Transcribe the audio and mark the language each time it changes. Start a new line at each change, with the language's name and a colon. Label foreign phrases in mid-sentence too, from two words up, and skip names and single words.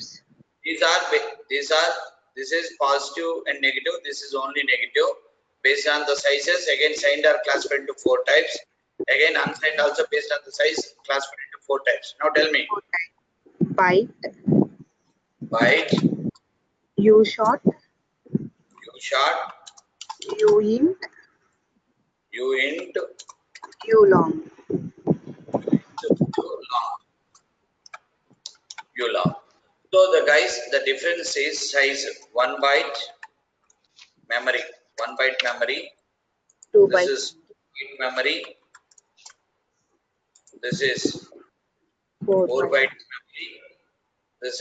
English: is this is positive and negative. This is only negative. Based on the sizes, again signed are classified into 4 types. Again unsigned also based on the size classified into 4 types. Now tell me. 4 types. Byte, Byte, U short, U short, U int, U int, U long. U long. So the guys, the difference is size. 1 byte memory. 1 byte memory. 2 This byte. is memory. This is 4 4 byte. byte memory. This